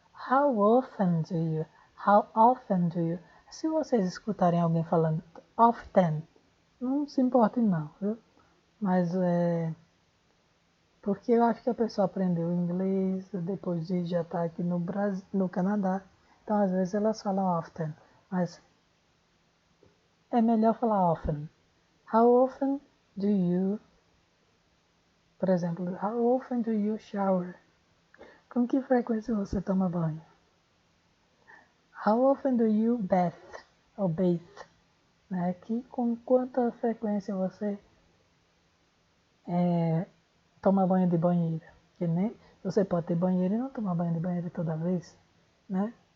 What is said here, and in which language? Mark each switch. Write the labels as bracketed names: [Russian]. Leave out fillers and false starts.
[English] How often do you? [Portuguese] How often do you? Se vocês escutarem alguém falando often, não se importem não, viu? Mas porque eu acho que a pessoa aprendeu inglês depois de já estar aqui no Brasil, no Canadá. Então, às vezes elas falam often, mas é melhor falar often. [English] How often do you, [Portuguese] por exemplo, [English] how often do you shower? [Portuguese] Com que frequência você toma banho? [English] How often do you bath? [Portuguese] Ou bathe? Né? Com quanta frequência você toma banho de banheira? Que nem você pode ter banheiro e não tomar banho de banheira toda vez, né?